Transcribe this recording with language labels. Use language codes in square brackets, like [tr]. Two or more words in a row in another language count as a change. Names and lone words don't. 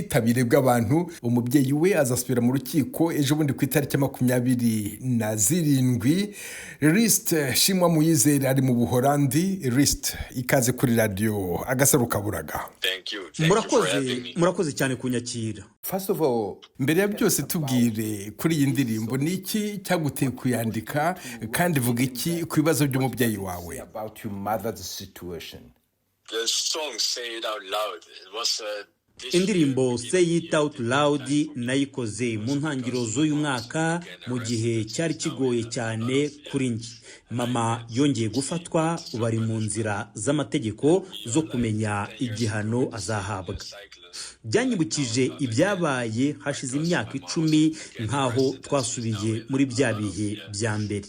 [rw] Umubyeyi we azasubira mu rukiko ejo bundi ku itariki 27. Riste Shimwa Muyizere ari mu Buholandi. Riste, ikaze kuri radio Agasaro Kaburaga. Murakoze cyane kunyakira. [en] First of all, [rw] mbere ya byose tubwire kuri iyi ndirimbo ni iki cyaguteye kuyandika kandi vuga iki ku bibazo by'umubyeyi wawe? [en] About your mother's situation. The song Say It Out Loud, it was [rw] Indirimbo Say It Out Loud nayikoze mu ntangiriro z'uyu mwaka mu gihe cyari kigoye cyane kuri njye. Mama yongeye gufatwa, bari mu nzira z'amategeko zo kumenya igihano azahabwa. Byanyibukije ibyabaye hashize imyaka 10 nkaho twasubiye muri bya bihe bya mbere.